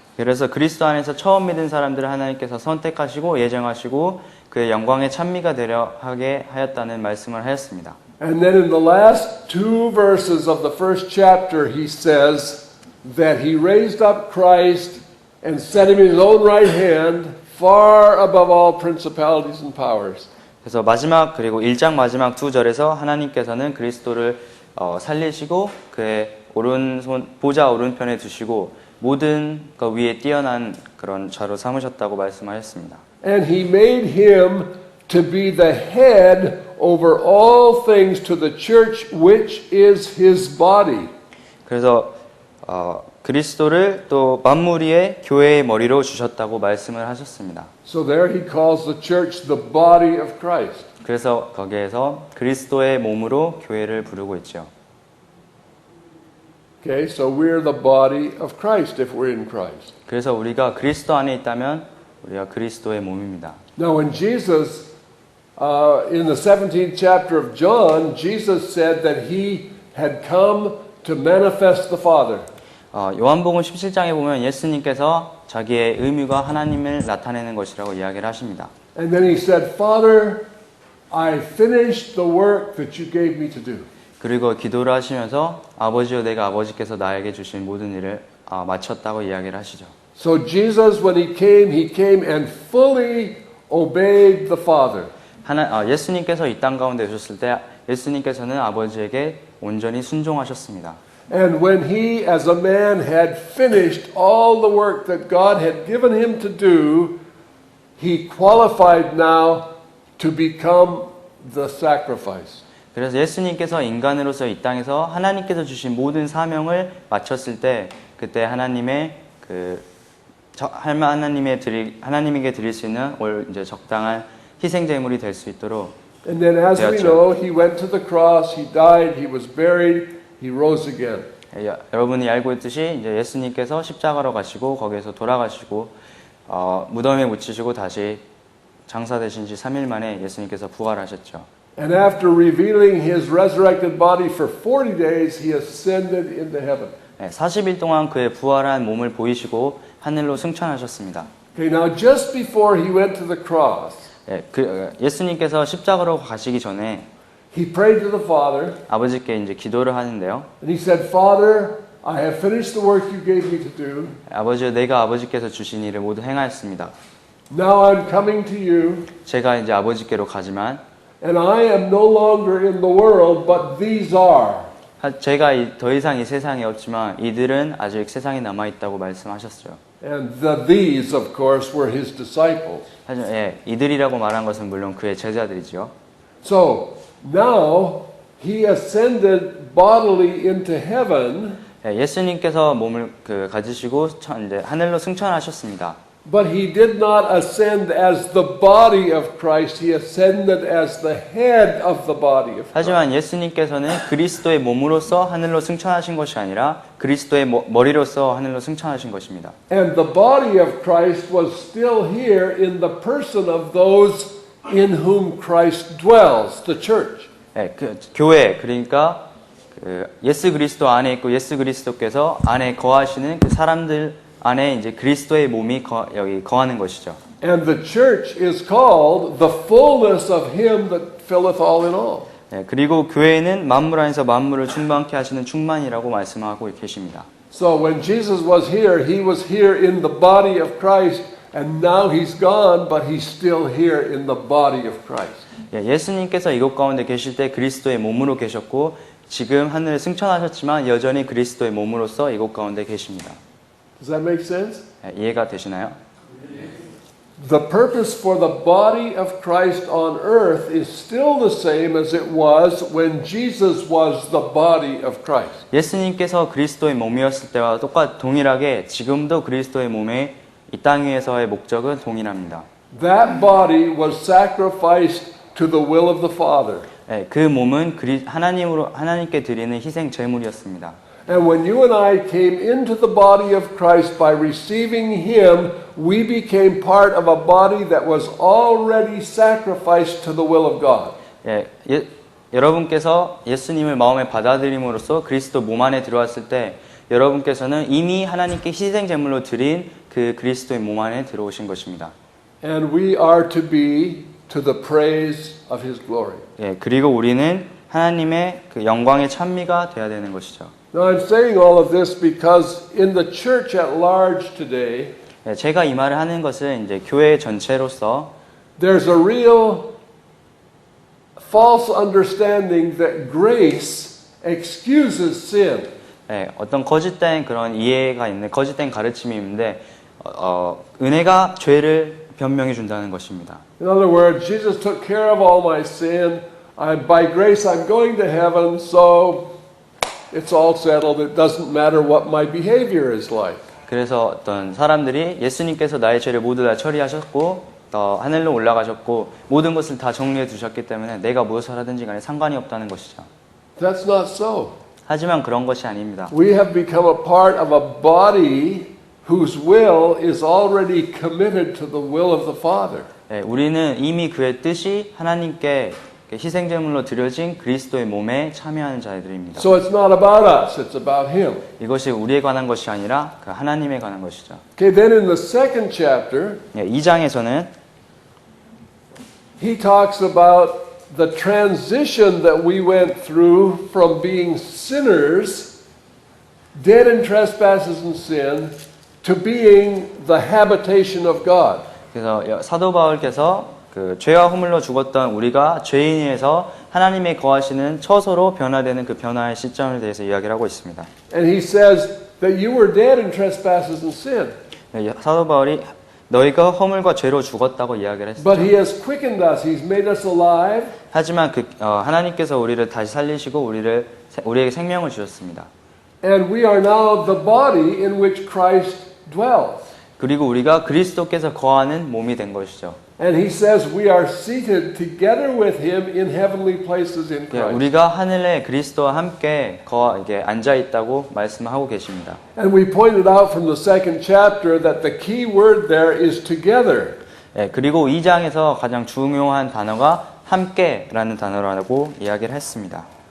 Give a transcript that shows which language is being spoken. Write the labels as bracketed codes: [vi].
[ko] 그래서 그리스도 안에서 처음 믿은 사람들을 하나님께서 선택하시고 예정하시고 그의 영광의 찬미가 되려 하게 하였다는 말씀을 하였습니다. [en] And then in the last two verses of the first chapter, he says that he raised up Christ and set him in his own right hand, far above all principalities and powers. [ko] 그래서 마지막 그리고 1장 마지막 두 절에서 하나님께서는 그리스도를 살리시고 그의 오른손 보좌 오른편에 두시고 모든 것 위에 뛰어난 그런 자로 삼으셨다고 말씀하셨습니다. [en] And he made him to be the head over all things to the church, which is his body. [ko] 그래서 그리스도를 또 만물 위에 교회의 머리로 주셨다고 말씀을 하셨습니다. [en] So there he calls the church the body of Christ. [ko] 그래서 거기에서 그리스도의 몸으로 교회를 부르고 있죠. [en] Okay, so we're the body of Christ if we're in Christ. [ko] 그래서 우리가 그리스도 안에 있다면 우리가 그리스도의 몸입니다. [en] Now when Jesus, in the 17th chapter of John, Jesus said that he had come to manifest the Father. [ko] 요한복음 17장에 보면 예수님께서 자기의 의미가 하나님을 나타내는 것이라고 이야기를 하십니다. [en] And then he said, Father, I finished the work that you gave me to do. [ko] 그리고 기도를 하시면서 아버지여 내가 아버지께서 나에게 주신 모든 일을 마쳤다고 이야기를 하시죠. [en] So Jesus, when he came and fully obeyed the Father. [ko] 예수님께서 이 땅 가운데 오셨을 때 예수님께서는 아버지에게 온전히 순종하셨습니다. [en] And when he, as a man, had finished all the work that God had given him to do, he qualified now to become the sacrifice. [ko] 그래서 예수님께서 인간으로서 이 땅에서 하나님께서 주신 모든 사명을 마쳤을 때 그때 하나님의 하나님에게 드릴 수 있는 이제 적당한 희생 제물이 될 수 있도록 [en] And then, as we [ko] 되었죠. [en] know, he went to the cross, he died, he was buried, he rose again. [ko] 여러분이 알고 있듯이 이제 예수님께서 십자가로 가시고 거기에서 돌아가시고 무덤에 묻히시고 다시 장사되신 지 3일 만에 예수님께서 부활하셨죠. [en] And after revealing his resurrected body for 40 days, he ascended into heaven. [ko] 40일 동안 그의 부활한 몸을 보이시고 하늘로 승천하셨습니다. [en] Okay, now just before he went to the cross, [ko] 예수님께서 십자가로 가시기 전에 [en] he prayed to the Father, [ko] 아버지께 이제 기도를 하는데요. [en] and he said, Father, I have finished the work you gave me to do. [ko] 아버지여 내가 아버지께서 주신 일을 모두 행하였습니다. [en] Now I'm coming to you, [ko] 제가 이제 아버지께로 가지만 [en] and I am no longer in the world, but these are. [ko] 제가 더 이상 이 세상에 없지만 이들은 아직 세상에 남아 있다고 말씀하셨어요. [en] And these, of course, were his disciples. [ko] 하지만 이들이라고 말한 것은 물론 그의 제자들이지요. [en] So now he ascended bodily into heaven. [ko] 예수님께서 몸을 가지시고 이제 하늘로 승천하셨습니다. [en] But he did not ascend as the body of Christ. He ascended as the head of the body of Christ. [ko] 하지만 예수님께서는 그리스도의 몸으로서 하늘로 승천하신 것이 아니라 그리스도의 머리로서 하늘로 승천하신 것입니다. [en] And the body of Christ was still here in the person of those in whom Christ dwells, the church. [ko] 교회 그러니까 예수 그리스도 안에 있고 예수 그리스도께서 안에 거하시는 그 사람들 안에 이제 그리스도의 몸이 여기 거하는 것이죠. [en] And the church is called the fullness of him that filleth all in all. [ko] 그리고 교회는 만물 안에서 만물을 충만케 하시는 충만이라고 말씀하고 계십니다. [en] So when Jesus was here in the body of Christ, and now he's gone, but he's still here in the body of Christ. [ko] 예수님께서 이곳 가운데 계실 때 그리스도의 몸으로 계셨고 지금 하늘에 승천하셨지만 여전히 그리스도의 몸으로서 이곳 가운데 계십니다. [en] Does that make sense? [ko] 이해가 되시나요? [en] The purpose for the body of Christ on earth is still the same as it was when Jesus was the body of Christ. [ko] 예수님께서 그리스도의 몸이었을 때와 동일하게 지금도 그리스도의 몸의 이 땅 위에서의 목적은 동일합니다. [en] That body was sacrificed to the will of the Father. [ko] 그 몸은 하나님께 드리는 희생 제물이었습니다. [en] And when you and I came into the body of Christ by receiving Him, we became part of a body that was already sacrificed to the will of God. [ko] 여러분께서 예수님을 마음에 받아들임으로써 그리스도 몸 안에 들어왔을 때 여러분께서는 이미 하나님께 희생 제물로 드린 그 그리스도의 몸 안에 들어오신 것입니다. [en] And we are to be to the praise of His glory. [ko] 그리고 우리는 하나님의 그 영광의 찬미가 되어야 되는 것이죠. [en] Now I'm saying all of this because in the church at large today, [ko] 제가 이 말을 하는 것은 이제 교회 전체로서 [en] there's a real false understanding that grace excuses sin. [ko] 어떤 거짓된 그런 이해가 있는 거짓된 가르침이 있는데 은혜가 죄를 변명해 준다는 것입니다. [en] In other words, Jesus took care of all my sin. By grace I'm going to heaven, so it's all settled. It doesn't matter what my behavior is like. [ko] 그래서 어떤 사람들이 예수님께서 나의 죄를 모두 다 처리하셨고 하늘로 올라가셨고 모든 것을 다 정리해 두셨기 때문에 내가 무엇을 하든지 간에 상관이 없다는 것이죠. [en] That's not so. [ko] 하지만 그런 것이 아닙니다. [en] We have become a part of a body whose will is already committed to the will of the Father. [ko] 우리는 이미 그의 뜻이 하나님께 희생제물로 드려진 그리스도의 몸에 참여하는 자들입니다. [en] So it's not about us, it's about Him. [ko] 이것이 우리에 관한 것이 아니라 그 하나님에 관한 것이죠. [en] Okay, then in the second chapter, [ko] 2장에서는 [en] he talks about the transition that we went through from being sinners, dead in trespasses and sin, to being the habitation of God. [ko] 그래서 사도 바울께서 그 죄와 허물로 죽었던 우리가 죄인에서 하나님의 거하시는 처소로 변화되는 그 변화의 시점에 대해서 이야기를 하고 있습니다. [en] And he says that you were dead in trespasses and sin. [ko] 사도 바울이 너희가 허물과 죄로 죽었다고 이야기를 했습니다. [en] But he has quickened us. He's made us alive. [ko] 하지만 하나님께서 우리를 다시 살리시고 우리에게 생명을 주셨습니다. [en] And we are now the body in which Christ dwells. [ko] 그리고 우리가 그리스도께서 거하는 몸이 된 것이죠. [en] And he says we are seated together with him in heavenly places in Christ. [ko] 우리가 하늘에 그리스도와 함께 이게 앉아 있다고 말씀하고 계십니다. [en] And we pointed out from the second chapter that the key word there is together. [ko] 그리고 2장에서 가장 중요한 단어가 함께라는 단어라고 이야기를 했습니다.